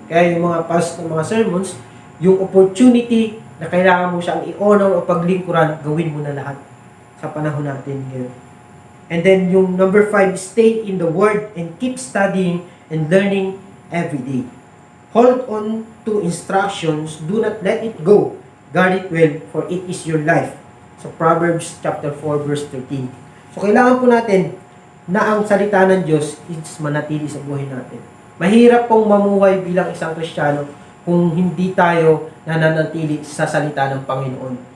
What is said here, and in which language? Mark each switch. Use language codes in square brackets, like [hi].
[tl] Kaya yung mga past ng mga sermons, yung opportunity na kailangan mo siyang i-honor o paglingkuran, gawin mo na lahat sa panahon natin ngayon. [en] And then yung number 5, stay in the Word and keep studying and learning every day. Hold on to instructions, do not let it go. Guard it well, for it is your life. So Proverbs chapter 4 verse 13. [tl] So kailangan po natin na ang salita ng Diyos is manatili sa buhay natin. Mahirap pong mamuhay bilang isang Kristiyano kung hindi tayo nananatili sa salita ng Panginoon.